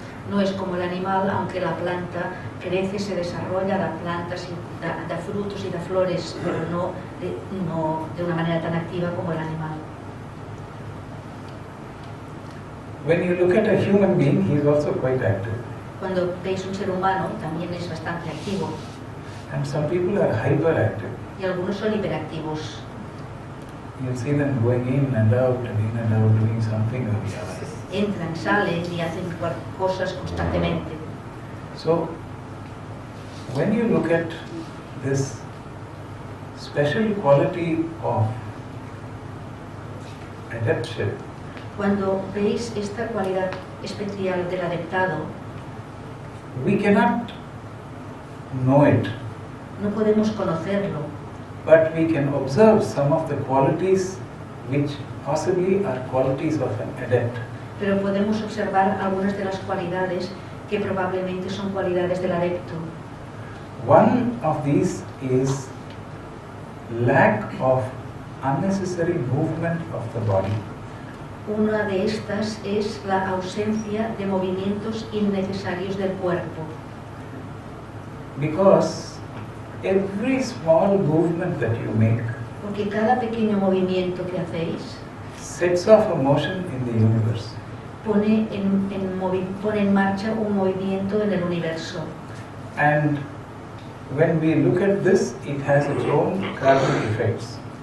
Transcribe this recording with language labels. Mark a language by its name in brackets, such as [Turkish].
[Spanish] No es como el animal, aunque la planta crece, se desarrolla, da plantas, da frutos y da flores, pero no de una manera tan activa como el animal. [English] When you look at a human being, he is also quite active. [Spanish] Cuando veis un ser humano, también es bastante activo, [English] And some people are hyperactive. [Spanish] y algunos son hiperactivos. [English] You'll see them going in and out and in and out doing something or the other. [Spanish] Entran, salen y hacen cosas constantemente. [English] So, when you look at this special quality of adeptship, [Spanish] Cuando veis esta cualidad especial del adeptado, [English] we cannot know it, [Spanish] no podemos conocerlo, [English] but we can observe some of the qualities which possibly are qualities of an adept. [Spanish] pero podemos observar algunas de las cualidades que probablemente son cualidades del adepto. [English] One of these is lack of unnecessary movement of the body. [Spanish] Una de estas es la ausencia de movimientos innecesarios del cuerpo, [English] Because every small movement that you make [Spanish] porque cada pequeño movimiento que hacéis [English] sets off a motion in the universe. [Spanish] pone en marcha un movimiento en el universo. [English] And when we look at this, it has its own causal effects.